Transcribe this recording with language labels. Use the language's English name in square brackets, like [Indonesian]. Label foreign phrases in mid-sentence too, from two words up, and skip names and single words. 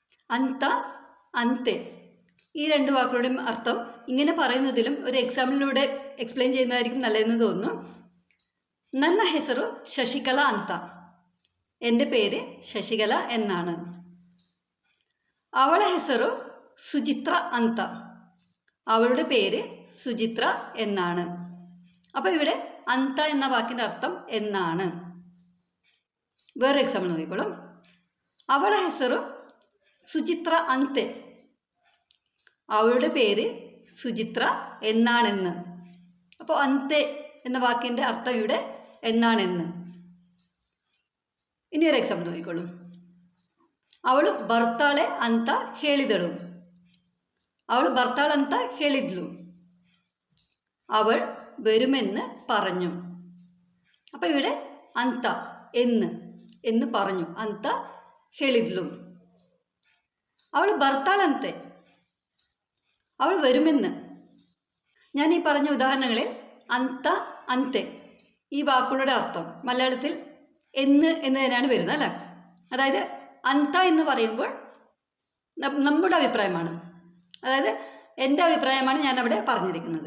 [Malayalam] അന്ത, അന്തെ ഈ രണ്ട് വാക്കുകളുടെയും അർത്ഥം ഇങ്ങനെ പറയുന്നതിലും ഒരു എക്സാമ്പിളിലൂടെ എക്സ്പ്ലെയിൻ ചെയ്യുന്നതായിരിക്കും നല്ലതെന്ന് തോന്നുന്നു. [Kannada] ನನ್ನ ಹೆಸರು ശശികല ಅಂತ. [Malayalam] എൻ്റെ പേര് ശശികല എന്നാണ്. [Kannada] ಅವಳ ಹೆಸರು സുചിത്ര ಅಂತ. [Malayalam] അവളുടെ പേര് സുചിത്ര എന്നാണ്. അപ്പോൾ ഇവിടെ അന്ത എന്ന വാക്കിൻ്റെ അർത്ഥം എന്നാണ്. വേറെ എക്സാമ്പിൾ നോക്കിക്കോളും. [Kannada] ಅವಳ ಹೆಸರು സുചിത്ര ಅಂತೆ. [Malayalam] അവളുടെ പേര് സുചിത്ര എന്നാണെന്ന്. അപ്പോൾ അന്തെ എന്ന വാക്കിൻ്റെ അർത്ഥം ഇവിടെ എന്നാണെന്ന്. ഇനി ഒരു എക്സാമ്പിൾ നോക്കിക്കോളും. [Kannada] ಅವಳು ಬರ್ತಾಳೆ ಅಂತ ಹೇಳಿದಳು. ಅವಳು ಬರ್ತಾಳೆ ಅಂತ ಹೇಳಿದ್ಲು. [Malayalam] അവൾ വരുമെന്ന് പറഞ്ഞു. അപ്പോൾ ഇവിടെ അന്ത എന്ന് പറഞ്ഞു. [Kannada] ಅಂತ ಹೇಳಿದ್ಲು. ಅವಳು ಬರ್ತಾಳೆ ಅಂತೆ, [Malayalam] അവൾ വരുമെന്ന്. ഞാൻ ഈ പറഞ്ഞ ഉദാഹരണങ്ങളിൽ അന്ത, അന്തെ ഈ വാക്കുകളുടെ അർത്ഥം മലയാളത്തിൽ എന്ന് തന്നെയാണ് വരുന്നത് അല്ലേ. അതായത് അന്ത എന്ന് പറയുമ്പോൾ നമ്മുടെ അഭിപ്രായമാണ്, അതായത് എൻ്റെ അഭിപ്രായമാണ് ഞാൻ അവിടെ പറഞ്ഞിരിക്കുന്നത്.